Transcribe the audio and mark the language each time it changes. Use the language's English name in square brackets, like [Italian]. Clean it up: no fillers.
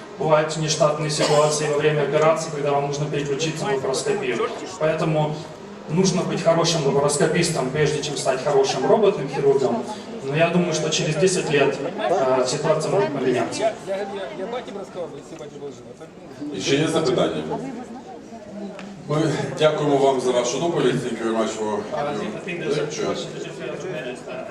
[Russian] Бывают нештатные ситуации во время операции, когда вам нужно переключиться на лапароскопию. Поэтому нужно быть хорошим лапароскопистом, прежде чем стать хорошим роботным хирургом. Но я думаю, что через 10 лет ситуация может поменяться. [Ukrainian] І ще є запитання? Ми дякуємо вам за вашу доповідь. [English] Thank you very much for your lecture.